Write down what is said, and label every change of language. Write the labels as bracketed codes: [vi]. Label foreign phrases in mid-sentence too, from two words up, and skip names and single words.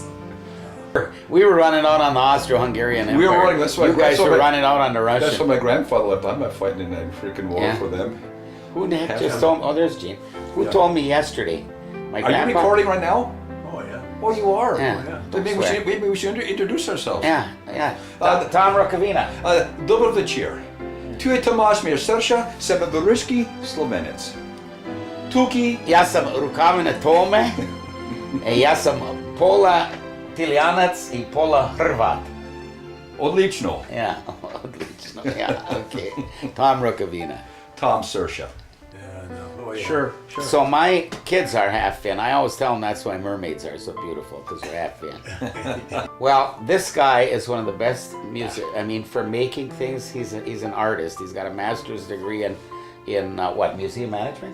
[en] We were running out on the Austro-Hungarian Empire. We were running. That's why you guys that's why were my- running out on the Russian. That's why my grandfather left. I'm not fighting in that freaking war Yeah. for them. Who the heck Yeah. just told me? Oh, there's Gene. Who Yeah. told me yesterday? My Are grandpa. you recording right now? Oh, yeah. Oh, you are. Yeah. Then maybe we should introduce ourselves. Yeah, yeah. Tom Rukavina. [sl] Dobro večer. Tu je Tomáš Miersersha, sem Ruski Slovenec. Tuki. [hr] Ja sam Rukavina Tome. Ja sam pola Tilijanac I pola Hrvat. Odlično. [en] Yeah, odlično. Yeah, okay. Tom Rukavina. Tom Sersha. Sure. So my kids are half Finn. I always tell them that's why mermaids are so beautiful, because they're half Finn. Well, this guy is one of the best music. I mean, for making things, he's an artist. He's got a master's degree in what, museum management?